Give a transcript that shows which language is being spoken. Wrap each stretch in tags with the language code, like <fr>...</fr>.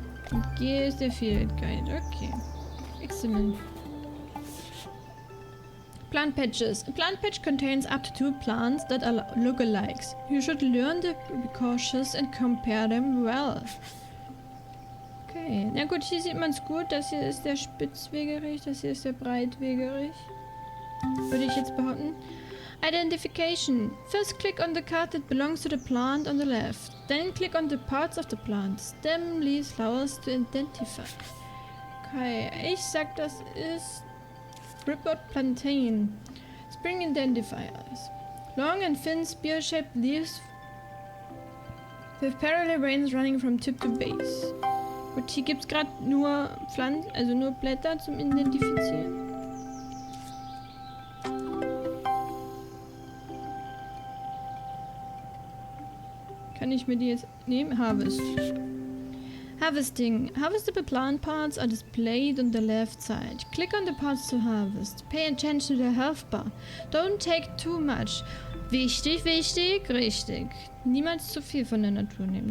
<de>Und G ist der Field Guide.</de> <en>Okay. Excellent. Plant patches. A plant patch contains up to 2 plants that are lookalikes. You should learn to be cautious and compare them well.</en> <de>Okay, na gut, hier sieht man es gut. Das hier ist der Spitzwegerich, das hier ist der Breitwegerich. Würde ich jetzt behaupten.</de> <en>Identification. First click on the card that belongs to the plant on the left. Then click on the parts of the plant. Stem, leaves, flowers to identify. Okay, ich sag, das ist Ripwood plantain. Spring identifiers. Long and thin spear-shaped leaves with parallel veins running from tip to base.</en> <de>Gut, hier gibt es gerade nur Pflanzen, also nur Blätter zum Identifizieren. Kann ich mir die jetzt nehmen? Harvest. Harvesting. Harvestable plant parts are displayed on the left side. Click on the parts to harvest. Pay attention to the health bar. Don't take too much. Wichtig, wichtig, richtig. Niemals zu viel von der Natur nehmen.</de>